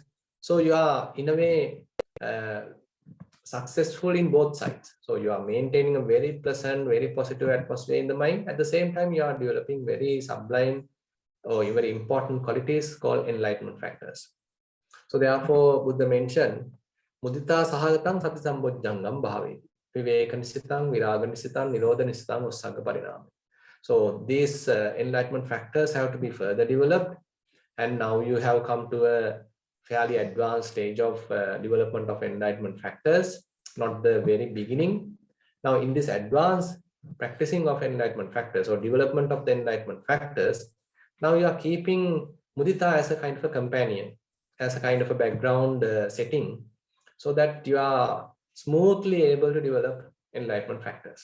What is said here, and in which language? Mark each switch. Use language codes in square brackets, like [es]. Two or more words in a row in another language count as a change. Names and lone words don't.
[en] So you are, in a way, successful in both sides. So you are maintaining a very pleasant, very positive atmosphere in the mind. At the same time, you are developing very sublime or very important qualities called enlightenment factors. So therefore, Buddha mentioned, [pi] Mudita sahagatang sati sambojjangam bhaveti. Vivekanisitam, viraganisitam, nirodhanisitam, ussagga parinami. [en] So these enlightenment factors have to be further developed. And now you have come to a fairly advanced stage of development of enlightenment factors, not the very beginning. Now in this advanced practicing of enlightenment factors or development of the enlightenment factors, now you are keeping Mudita as a kind of a companion, as a kind of a background setting, so that you are smoothly able to develop enlightenment factors.